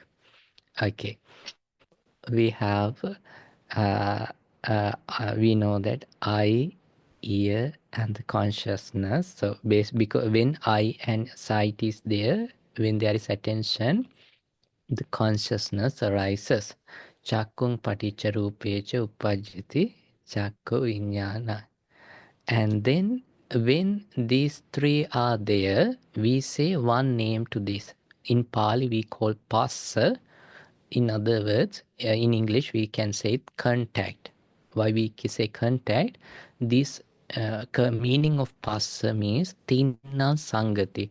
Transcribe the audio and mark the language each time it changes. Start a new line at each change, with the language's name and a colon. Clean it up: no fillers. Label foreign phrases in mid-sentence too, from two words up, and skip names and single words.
English: Okay, we have we know that eye, ear, and the consciousness. So because when eye and sight is there, when there is attention, the consciousness arises.
Pali: Chakkung paticca rupecha uppajjati chakku vijnana.
English: And then when these three are there, we say one name to this. In Pali, we call passa. In other words, in English, we can say contact. Why we say contact? This meaning of passa means
Pali: tinna sangati.